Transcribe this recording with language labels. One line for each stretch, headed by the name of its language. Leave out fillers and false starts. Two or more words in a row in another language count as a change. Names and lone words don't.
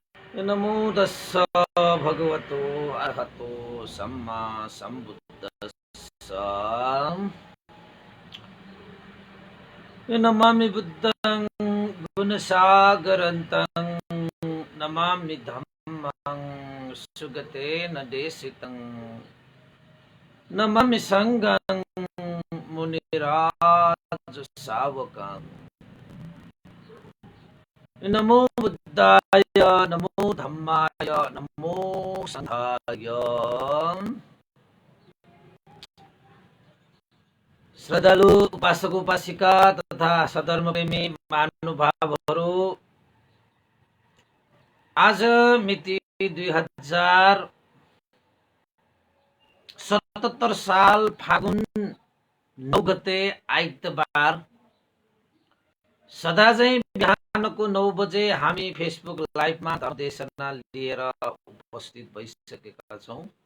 Pali: नमो तस्स भगवतो अरहतो सम्मा सम्बुद्धस्स। नमामि बुद्धं गुणसागरन्तं नमामि धम्मं सुगतेन देशितं नमामि संඝं मुनिराज सावकं। नमो बुद्धाय नमो धम्माय नमो संघाय।
Nepali: श्रद्धालु उपासक उपासिका तथा सधर्मप्रेमी महानुभावहरू, आज मिति 2077 साल फागुन 9 गते आइतबार सदा चाहिँ बिहानको 9 बजे हामी फेसबुक लाइभमा धर्मदेशना लिएर उपस्थित भइसकेका छौँ